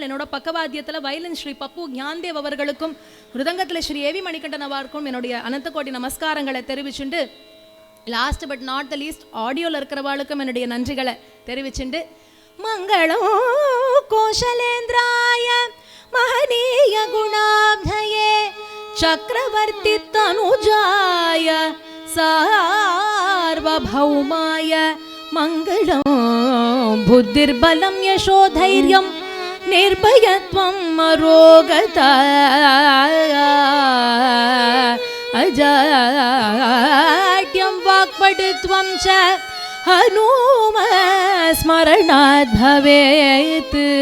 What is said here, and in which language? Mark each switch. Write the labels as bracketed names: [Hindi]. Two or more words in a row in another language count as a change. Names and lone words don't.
[Tamil] என்னோட பக்கவாத்தியத்தில் வயலின் ஸ்ரீ பப்பு ஞான்தேவ் அவர்களுக்கும், மிருதங்கத்தில் ஸ்ரீ ஏவி மணிகண்டன் அவருக்கும் என்னுடைய அனந்த கோடி நமஸ்காரங்களை தெரிவிச்சுண்டு, [English] last but not the least [Tamil] ஆடியோவில் இருக்கிறவாளுக்கும் என்னுடைய நன்றிகளை தெரிவிச்சுண்டு, [Sanskrit] मङ्गलं कोसलेन्द्राय महनीय गुणाब्धये चक्रवर्ती तनुजाय सार्वभौमाय मंगलं बुद्धिर्बलं यशोधैर्यं निर्भयत्वं अरोगता अजाड्यं वाक्पटुत्वं च हनुम स्मरणात् भवेत्।